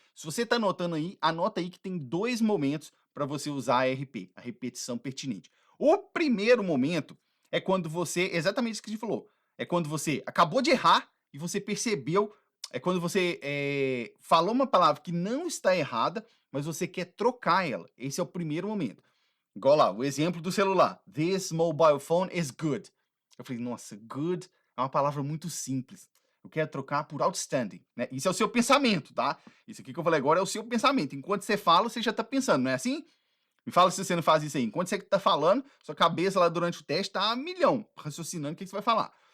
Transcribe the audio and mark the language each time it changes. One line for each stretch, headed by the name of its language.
Portuguese: Se você tá anotando aí, anota aí que tem 2 momentos para você usar a RP, a repetição pertinente. O primeiro momento é quando você, exatamente isso que a gente falou, é quando você acabou de errar e você percebeu, é quando você falou uma palavra que não está errada, mas você quer trocar ela. Esse é o primeiro momento. Igual lá, o exemplo do celular.
English: This mobile phone is good.
Portuguese: Eu falei, nossa, good é uma palavra muito simples. Eu quero trocar por outstanding, né? Isso é o seu pensamento, tá? Isso aqui que eu falei agora é o seu pensamento. Enquanto você fala, você já tá pensando, não é assim? Me fala se você não faz isso aí. Enquanto você tá falando, sua cabeça lá durante o teste tá a milhão, raciocinando o que você vai falar.